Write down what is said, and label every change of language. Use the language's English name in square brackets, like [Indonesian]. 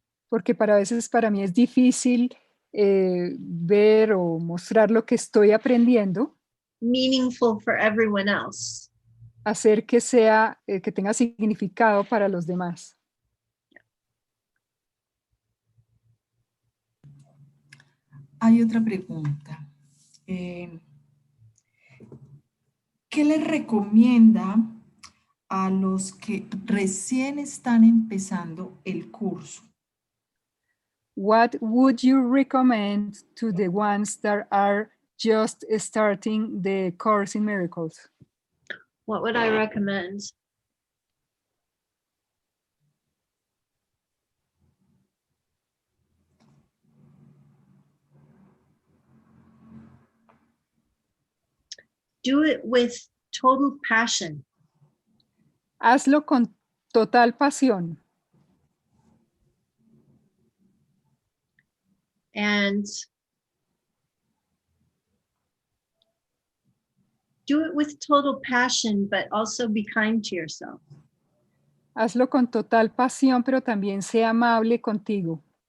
[Spanish] Porque para mí es difícil ver o mostrar lo que estoy aprendiendo. [English] Meaningful for everyone else. [Spanish] Hacer que sea, que tenga significado para los demás. Hay otra pregunta. ¿Qué les recomienda a los que recién están empezando el curso? [English] What would you recommend to the ones that are just starting the course in miracles? What would I recommend? Do it with total passion. [Spanish] Hazlo con total pasión. [English] And do it with total passion, but also be kind to yourself. [Spanish] Hazlo con total pasión, pero también sea amable contigo.